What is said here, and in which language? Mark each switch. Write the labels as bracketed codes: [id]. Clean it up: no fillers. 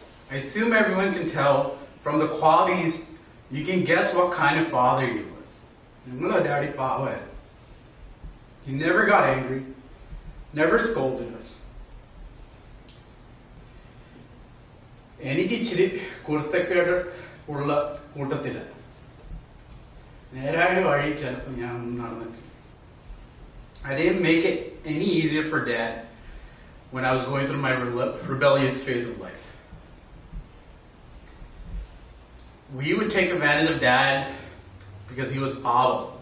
[en] I assume everyone can tell from the qualities, you can guess what kind of father he was. [ml] നിങ്ങളെ daddy പാവമായിരുന്നു. [en] He never got angry, never scolded us. [ml] എനിക്ക് ഇച്ചിരി കുരുത്തക്കേട് ഉള്ള കൂട്ടത്തില്ല. നേരായ വഴി ചിലപ്പോൾ ഞാൻ നടന്നിട്ടില്ല. [en] I didn't make it any easier for Dad when I was going through my rebellious phase of life. We would take advantage of Dad because he was Pava.